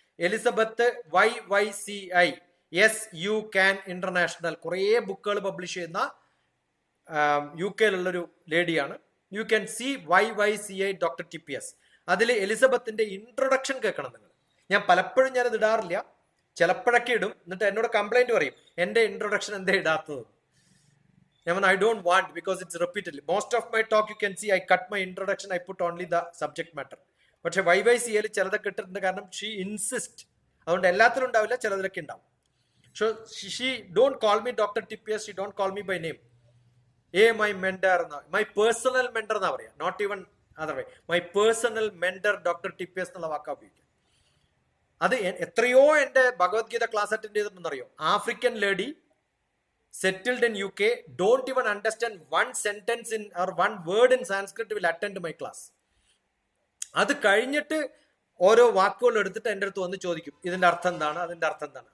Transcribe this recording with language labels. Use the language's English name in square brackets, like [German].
[Malayalam] Elizabeth YYCI YU CAN international കുറേ ബുക്കുകൾ publish ചെയ്യുന്ന UK ലുള്ളൊരു ലേഡിയാണ്. [English] you can see [Malayalam] YYCI doctor TPS. അതിൽ എലിസബത്തിന്റെ introduction കേൾക്കണം നിങ്ങൾ. ഞാൻ പലപ്പോഴും ഞാനത് ഇടാറില്ല, ചിലപ്പോഴൊക്കെ ഇടും. എന്നിട്ട് എന്നോട് കംപ്ലൈന്റ് പറയും, എന്റെ ഇൻട്രൊഡക്ഷൻ എന്താ ഇടാത്തത്. ഞാൻ പറഞ്ഞു, [English] I don't want because it's repeatedly. Most of my talk you can see I cut my introduction, I put only the subject matter. [Malayalam] പക്ഷെ YYCA ചിലതൊക്കെ ഇട്ടിട്ടുണ്ട്. കാരണം [English] She insist. [Malayalam] അതുകൊണ്ട് എല്ലാത്തിലും ഉണ്ടാവില്ല, ചിലതിലൊക്കെ ഉണ്ടാവും. [English] So she don't call me Dr. TPS, she don't call me by name. My mentor, my personal mentor [Malayalam] എന്നാ പറയാ, [English] not even other way. My personal mentor Dr. [Malayalam] TPS എന്നുള്ള വാക്കാ ഉപയോഗിക്കുക. അത് എത്രയോ എന്റെ Bhagavad Gita class attend ചെയ്തിട്ടുണ്ടെന്നറിയോ. [English] African lady settled in UK, don't even understand one sentence in or one word in Sanskrit will attend my class. [Malayalam] അത് കഴിഞ്ഞിട്ട് ഓരോ വാക്കുകൾ എടുത്തിട്ട് എൻ്റെ അടുത്ത് വന്ന് ചോദിക്കും, ഇതിന്റെ അർത്ഥം എന്താണ്, അതിന്റെ അർത്ഥം എന്താണ്.